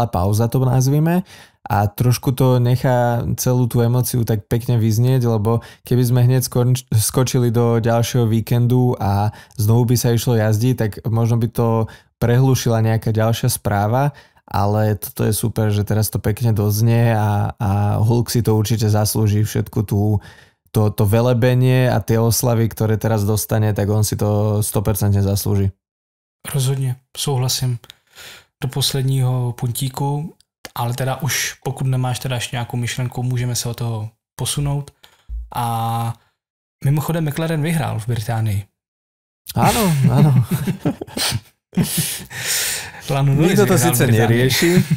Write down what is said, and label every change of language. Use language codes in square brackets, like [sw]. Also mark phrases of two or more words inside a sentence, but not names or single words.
[sk] pauza, to nazvime, a trošku to nechá celú tú emóciu tak pekne vyznieť, lebo keby sme hneď skočili do ďalšieho víkendu a znovu by sa išlo jazdiť, tak možno by to prehlušila nejaká ďalšia správa, ale toto je super, že teraz to pekne doznie a Hulk si to určite zaslúži, všetku to velebenie a tie oslavy, ktoré teraz dostane, tak on si to 100% zaslúži. [cs] Rozhodně, souhlasím. Do posledního puntíku, ale teda už pokud nemáš teda ještě nějakou myšlenku, můžeme se od toho posunout. A mimochodem McLaren vyhrál v Británii. [sk] Áno. Nikto to sice nerieši.